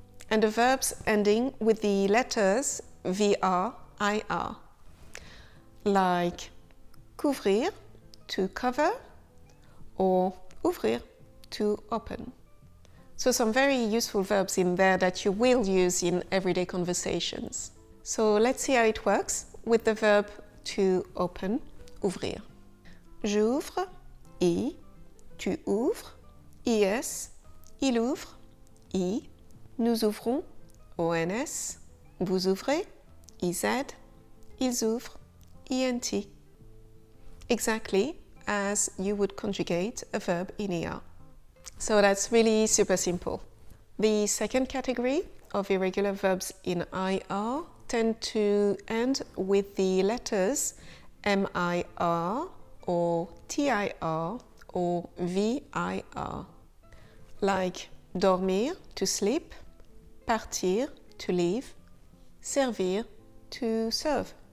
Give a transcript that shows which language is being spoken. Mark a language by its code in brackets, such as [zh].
[en] And the verbs ending with the letters V-R-I-R, like couvrir, to cover, or ouvrir, to open. So some very useful verbs in there that you will use in everyday conversations. So let's see how it works with the verb to open, ouvrir. [fr] J'ouvre, I, tu ouvres, IS, il ouvre, I, nous ouvrons, ONS, vous ouvrez, IZ, ils ouvrent, INT. [en] Exactly as you would conjugate a verb in ER. So that's really super simple. The second category of irregular verbs in IR tend to end with the letters MIR or TIR or VIR, like dormir, to sleep, partir, to leave, servir, to serve.